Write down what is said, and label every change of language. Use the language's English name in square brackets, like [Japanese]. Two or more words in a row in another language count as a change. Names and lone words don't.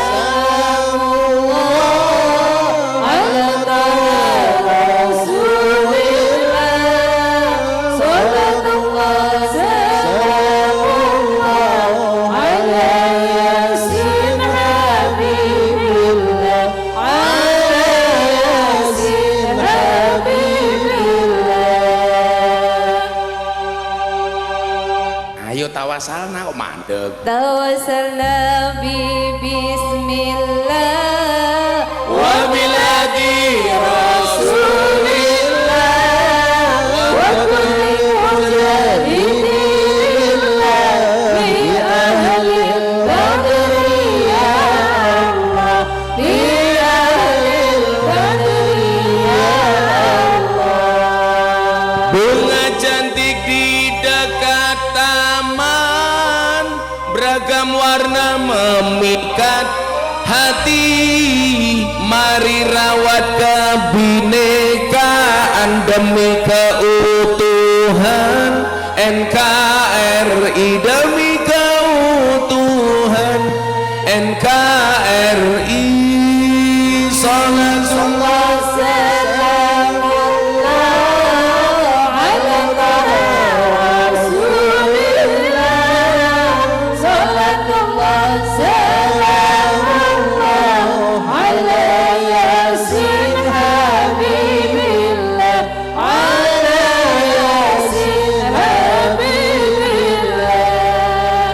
[Arabic] على رسول الله صلى الله سلام الله على ياسين حبيب الله على ياسين حبيب الله. [Javanese] ayo tawasalna kok mandek. [Arabic] توسلنا ببسم الله وبلاد رسول الله وكل مجاهد لله بأهل البدر يا الله بأهل البدر يا الله. [Indonesian] bunga cantik di dekat taman, beragam warna memikat hati. Mari rawat kebinekaan demi keutuhan NKRI, demi keutuhan NKRI. [Arabic] Salatullah سلام الله على رسول الله صلاة الله سلام الله على ياسين حبيب الله على ياسين حبيب الله.